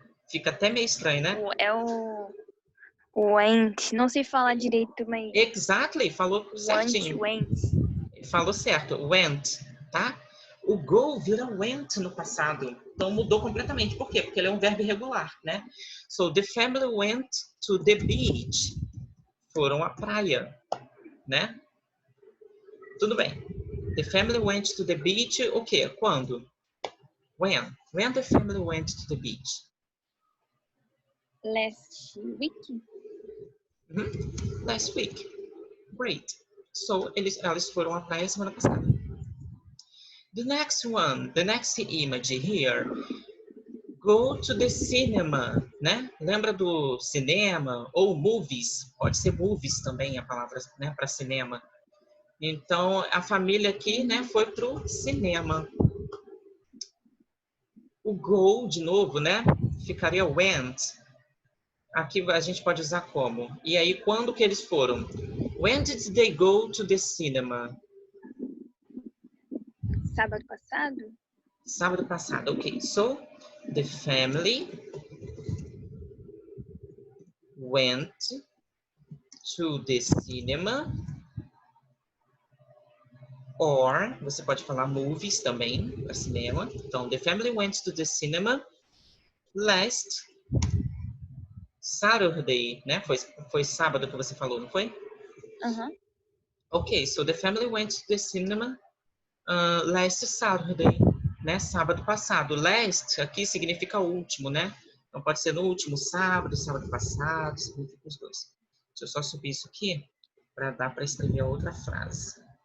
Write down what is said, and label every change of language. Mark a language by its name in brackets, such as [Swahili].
[Portuguese] Fica até meio estranho, né? É o went. Não sei falar direito, mas Exactly, falou certinho. [English] went. [Portuguese] Falou certo, went, tá? O go vira went no passado. Então mudou completamente. Por quê? Porque ele é um verbo irregular, né? [English] So the family went to the beach. [Portuguese] Foram à praia, né? Tudo bem. [English] The family went to the beach, [Portuguese] o quê? Quando? [English] When? When the family went to the beach? Last week? Last week. Great. [Portuguese] So, elas foram à praia semana passada. [English] The next one, the next image here. [Portuguese] Go to the cinema, né? Lembra do cinema? Ou movies. Pode ser movies também a palavra, né? Para cinema. Então, a família aqui, né? Foi pro cinema. O go, de novo, né? Ficaria went. Aqui a gente pode usar como. E aí, quando que eles foram? [English] When did they go to the cinema? [Portuguese] Sábado passado? Sábado passado. Ok. [English] So, the family went to the cinema. [Portuguese] Or, você pode falar movies também, para cinema. [English] Então, the family went to the cinema last Saturday, né? [Portuguese] Foi sábado que você falou, não foi? [English] Ok, so the family went to the cinema last Saturday, né? [Portuguese] Sábado passado. Last aqui significa último, né? Então pode ser no último sábado, sábado passado, significa os dois. Deixa eu só subir isso aqui para dar para escrever a outra frase.